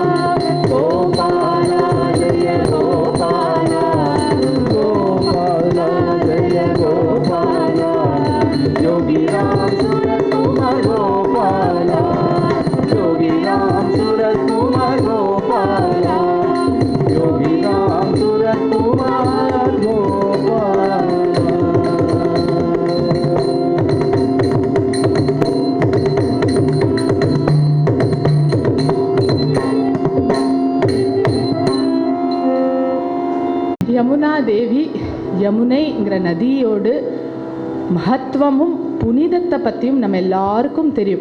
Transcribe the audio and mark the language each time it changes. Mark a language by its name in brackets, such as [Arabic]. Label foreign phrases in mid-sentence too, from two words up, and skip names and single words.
[Sanskrit] गोपाला जय गोपाला, गोपाला जय गोपाला, योगिराम सुरतकुमार गोपाला, योगिराम सुरतकुमार गोपाला, योगिराम सुरतकुमार गोपाला. [Tamil] யமுனா தேவி, யமுனைங்கிற நதியோடு மகத்துவமும் புனிதத்தை பற்றியும் நம்ம எல்லாருக்கும் தெரியும்.